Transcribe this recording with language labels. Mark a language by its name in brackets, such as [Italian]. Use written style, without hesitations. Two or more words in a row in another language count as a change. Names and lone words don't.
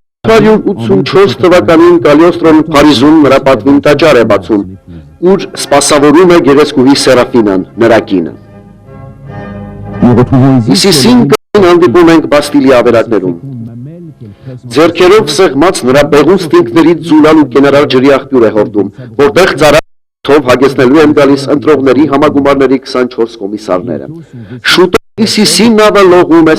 [Armenian] 884 թվականին Կալիոստրոն Փարիզում նրա պատվին տաճար է բացում, ուր սպասավորում է գեղեցկուհի Սերաֆինան, նրա կինը։ [French] Nous retrouvons ici [Armenian] Իսիսին կին հանդիպում ենք Բաստիլի ավերակներում։ Ձեռքերով սեղմած նրա բեղուն ստինքներից ձուլալ ու կենարար ջրի աղբյուր է հորդում, որտեղ ծառայով հագեցնելու են գալիս ընտրողների համագումարների 24 կոմիսարները։ Շուտով Իսիսի նավը լողում է